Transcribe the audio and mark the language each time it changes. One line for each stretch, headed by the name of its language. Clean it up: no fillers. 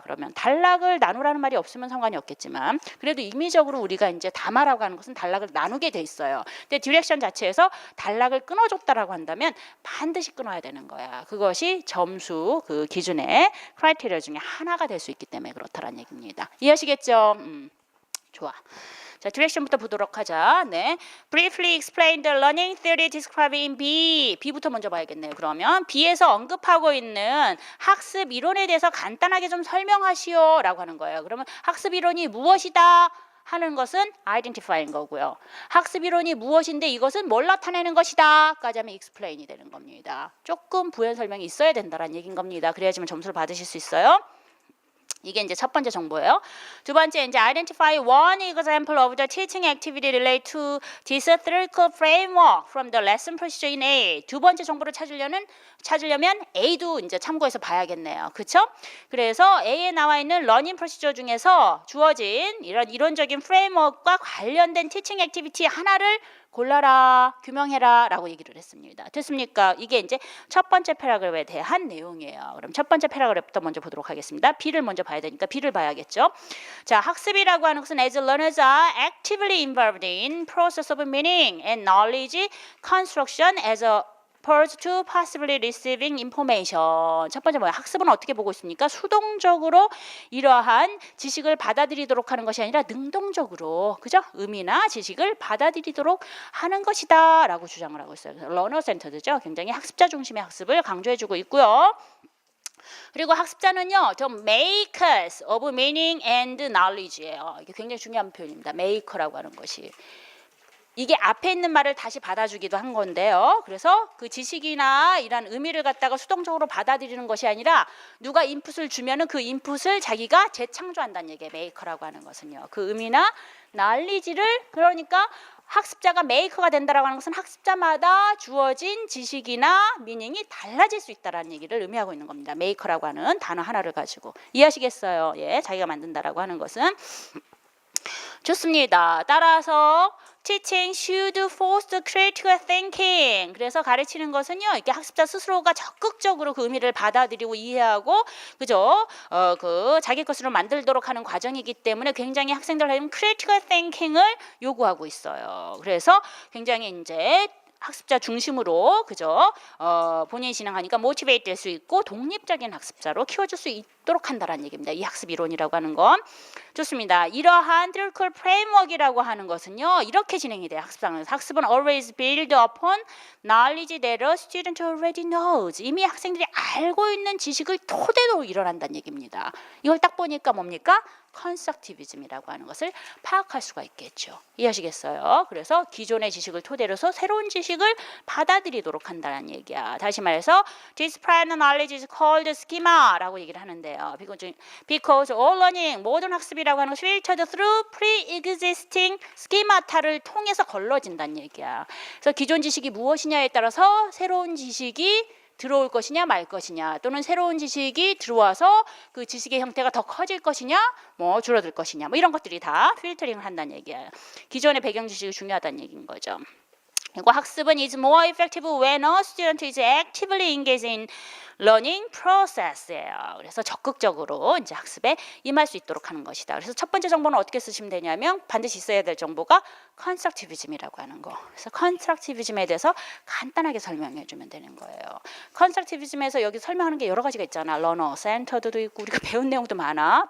Korean: 그러면 단락을 나누라는 말이 없으면 상관이 없겠지만 그래도 임의적으로 우리가 이제 담아라고 하는 것은 단락을 나누게 돼 있어요. 근데 디렉션 자체에서 단락을 끊어줬다라고 한다면 반드시 끊어야 되는 거야. 그것이 점수 그 기준의 크라이테리아 중에 하나가 될 수 있기 때문에 그렇다라는 얘기입니다. 이해하시겠죠? 좋아. 자, 디렉션부터 보도록 하자. 네.
English: Briefly explain the learning theory described in B.
Korean: B부터 먼저 봐야겠네요. 그러면 B에서 언급하고 있는 학습 이론에 대해서 간단하게 좀 설명하시오 라고 하는 거예요. 그러면 학습 이론이 무엇이다 하는 것은 identify인 거고요. 학습 이론이 무엇인데 이것은 뭘 나타내는 것이다 까지 하면 explain이 되는 겁니다. 조금 부연 설명이 있어야 된다는 얘기인 겁니다. 그래야지만 점수를 받으실 수 있어요. 이게 이제 첫 번째 정보예요. 두 번째 이제
English: identify one example of the teaching activity related to this theoretical framework from the lesson procedure in A.
Korean: 두 번째 정보를 찾으려면 A도 이제 참고해서 봐야겠네요. 그렇죠? 그래서 A에 나와 있는 러닝 프로시저 중에서 주어진 이런 이론적인 프레임워크와 관련된 티칭 액티비티 하나를 골라라, 규명해라 라고 얘기를 했습니다. 됐습니까? 이게 이제 첫 번째 패러그래프에 대한 내용이에요. 그럼 첫 번째 패러그래프부터 먼저 보도록 하겠습니다. B를 먼저 봐야 되니까 B를 봐야겠죠. 자, 학습이라고 하는 것은
English: as learners are actively involved in process of meaning and knowledge construction as opposed to passively receiving information.
Korean: 첫 번째 뭐야? 학습은 어떻게 보고 있습니까? 수동적으로 이러한 지식을 받아들이도록 하는 것이 아니라 능동적으로, 그죠? 의미나 지식을 받아들이도록 하는 것이다 라고 주장을 하고 있어요. 러너 센터드죠. 굉장히 학습자 중심의 학습을 강조해주고 있고요. 그리고 학습자는요, 좀
English: makers of meaning and knowledge예요.
Korean: 이게 굉장히 중요한 표현입니다. maker라고 하는 것이. 이게 앞에 있는 말을 다시 받아주기도 한 건데요. 그래서 그 지식이나 이런 의미를 갖다가 수동적으로 받아들이는 것이 아니라 누가 인풋을 주면은 그 인풋을 자기가 재창조한다는 얘기예요. 메이커라고 하는 것은요. 그 의미나 knowledge를 그러니까 학습자가 메이커가 된다라고 하는 것은 학습자마다 주어진 지식이나 미닝이 달라질 수 있다라는 얘기를 의미하고 있는 겁니다. 메이커라고 하는 단어 하나를 가지고 이해하시겠어요? 예, 자기가 만든다라고 하는 것은 좋습니다. 따라서
English: teaching should foster critical thinking.
Korean: 그래서 가르치는 것은요, 이렇게 학습자 스스로가 적극적으로 그 의미를 받아들이고 이해하고, 그죠? 그 자기 것으로 만들도록 하는 과정이기 때문에 굉장히 학생들한테 critical thinking을 요구하고 있어요. 그래서 굉장히 이제 학습자 중심으로 그죠? 본인이 진행하니까 모티베이트 될 수 있고 독립적인 학습자로 키워줄 수 있도록 한다라는 얘기입니다. 이 학습 이론이라고 하는 건 좋습니다. 이러한 theoretical framework이라고 하는 것은요 이렇게 진행이 돼요. 학습은
English: always build upon knowledge that a student already knows.
Korean: 이미 학생들이 알고 있는 지식을 토대로 일어난다는 얘기입니다. 이걸 딱 보니까 뭡니까? 컨스트럭티비즘이라고 하는 것을 파악할 수가 있겠죠. 이해하시겠어요? 그래서 기존의 지식을 토대로 해서 새로운 지식을 받아들이도록 한다는 얘기야. 다시 말해서
English: this prior knowledge is called schema
Korean: 라고 얘기를 하는데요.
English: Because all learning,
Korean: 모든 학습이라고 하는 것이
English: filtered through pre-existing schemata
Korean: 를 통해서 걸러진다는 얘기야. 그래서 기존 지식이 무엇이냐에 따라서 새로운 지식이 들어올 것이냐 말 것이냐 또는 새로운 지식이 들어와서 그 지식의 형태가 더 커질 것이냐 뭐 줄어들 것이냐 뭐 이런 것들이 다 필터링을 한다는 얘기예요. 기존의 배경 지식이 중요하다는 얘기인 거죠. 그리고 학습은
English: is more effective when a student is actively engaged in learning process예요.
Korean: 그래서 적극적으로 이제 학습에 임할 수 있도록 하는 것이다. 그래서 첫 번째 정보는 어떻게 쓰시면 되냐면 반드시 있어야 될 정보가 컨스트럭티비즘이라고 하는 거. 그래서 컨스트럭티비즘에 대해서 간단하게 설명해 주면 되는 거예요. 컨스트럭티비즘에서 여기 설명하는 게 여러 가지가 있잖아. 러너 센터드도 있고 우리가 배운 내용도 많아.